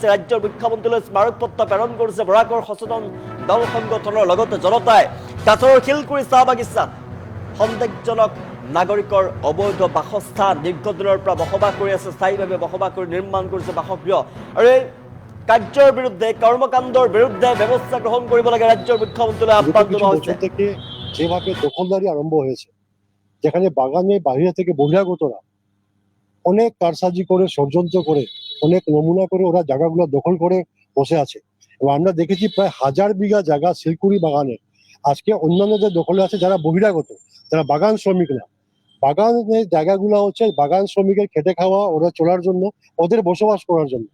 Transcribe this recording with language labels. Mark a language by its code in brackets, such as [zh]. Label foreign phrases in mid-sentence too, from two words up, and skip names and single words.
[as] ৰাজ্যৰ মুখ্যমন্ত্ৰীলৈ স্মাৰকপত্ৰ প্ৰেৰণ কৰিছে বৰাকৰ সচেতন দল সংগঠনৰ লগতে জনতাই। কাছাৰৰ শিলকুৰি চাহ বাগিচাত সন্দেহজনক নাগৰিকৰ অবৈধ বাসস্থান, দীৰ্ঘদিনৰ পৰা বসবাস কৰি আছে, স্থায়ীভাৱে বসবাস কৰি নিৰ্মাণ কৰিছে বাসগৃহ আৰু এই কাৰ্যৰ বিৰুদ্ধে, কর্মকাণ্ডৰ বিৰুদ্ধে ব্যবস্থা গ্রহণ কৰিব লাগে [bn] রাজ্যের মুখ্যমন্ত্রীলৈ আহ্বান জানানো হয়েছে। থেকে যেভাবে দখলদারি আরম্ভ হয়েছে, যেখানে বাগানে বাইরে থেকে বহিরাগতরা অনেক কারসাজি করে, ষড়যন্ত্র করে, অনেক নমুনা করে ওরা জায়গাগুলো দখল করে বসে আছে। এবং আমরা দেখেছি প্রায় 1000 বিঘা জায়গা শিলকুড়ি বাগানে আজকে অন্যান্য যে দখলে আছে যারা বহিরাগত, যারা বাগান শ্রমিকরা, বাগানের জায়গাগুলো হচ্ছে বাগান শ্রমিকের খেটে খাওয়া, ওরা চলার জন্য, ওদের বসবাস করার জন্য।